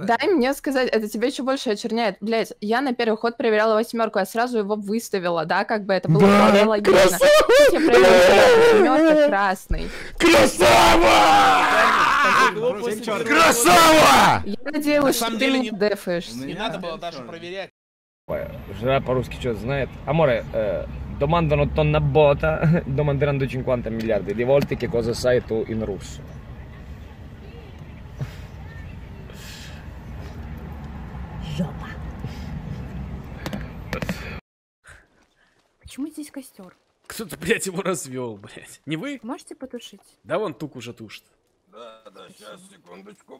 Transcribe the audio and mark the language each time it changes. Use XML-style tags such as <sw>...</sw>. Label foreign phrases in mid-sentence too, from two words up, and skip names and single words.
<ru>Дай мне сказать, это тебя еще больше очерняет. Блять, я на первый ход проверяла 8, я сразу его выставила, да, как бы это было вполне логично. Я проверяла 7 красный. Красава! Красава! Я надеялась, что ты меня дефаешь. Не надо было даже проверять. Жена по-русски что-то знает.</ru> <it>Amore, domandano tonna bota, domanderanno 50 miliardi di volte che cosa sai tu in russo.</it> <ru>Жопа. Почему здесь костер? Кто-то, блядь, его развел, блядь. Не вы? Можете потушить? Да вон Тук уже тушит. Да, сейчас, секундочку.</ru>